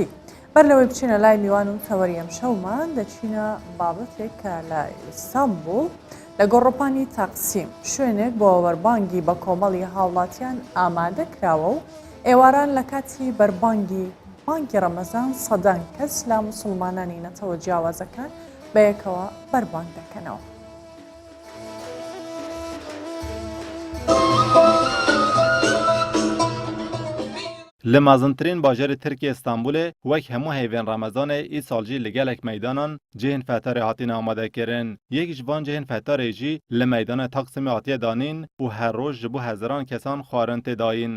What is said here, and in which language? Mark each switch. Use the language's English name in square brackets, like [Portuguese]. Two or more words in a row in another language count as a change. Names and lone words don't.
[Central Kurdish] بەر لەوەی بچینە لای میوان و تەوەری ئەم شەومان دەچینە بابەتێک کە لە ئیستانبول لە گۆڕۆپانی تەقسیم شوێنێک بۆ وەربانگی بە کۆمەڵی هاوڵاتیان ئامادە کراوە و ئێواران لە کاتی بەربانگی بانکی ڕەمەزان سەدان کەس لە موسڵمانانی نەتەوە جیاوازەکان بە یەکەوە بەربانگ دەکەنەوە. [Kurdish] li mezintirîn bajarê Tirkiye Stenbolê wek hemû hêvên Remezanê îsal jî li gelek meydanan cihên fetarê hatîne amadekirin. Yek ji van cihên fetarê jî li meydana Taksimê hatiye danîn û her roj ji bo hezaran kesan xwarin tê dayîn.